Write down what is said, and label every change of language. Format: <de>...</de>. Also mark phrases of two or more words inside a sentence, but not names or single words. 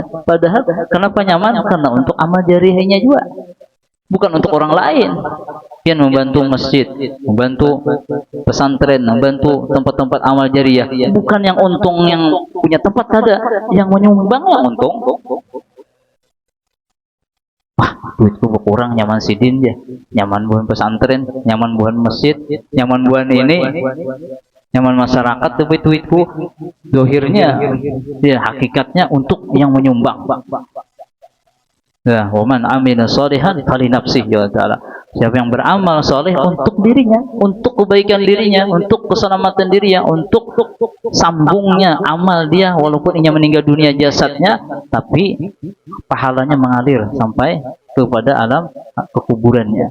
<id>Padahal kenapa nyaman? Karena untuk amal jarihnya juga, bukan untuk orang lain. Dia membantu masjid, membantu pesantren, membantu tempat-tempat amal jariah. Bukan yang untung yang punya tempat, ada yang menyumbang yang untung.</id> <bjn>Wah, duitku berkurang, nyaman sidin ya, nyaman buan pesantren, nyaman buan masjid, nyaman buan ini, nyaman masyarakat.</bjn> <id>Tapi duitku dohirnya, ya hakikatnya untuk yang menyumbang.</id> <ar>يا، ومن عمل صالحا فلنفسه يا تعالى.</ar> <id>Siapa yang beramal soleh untuk dirinya, untuk kebaikan dirinya, untuk keselamatan dirinya, untuk sambungnya amal dia, walaupun ia meninggal dunia jasadnya, tapi pahalanya mengalir sampai kepada alam kekuburannya.</id>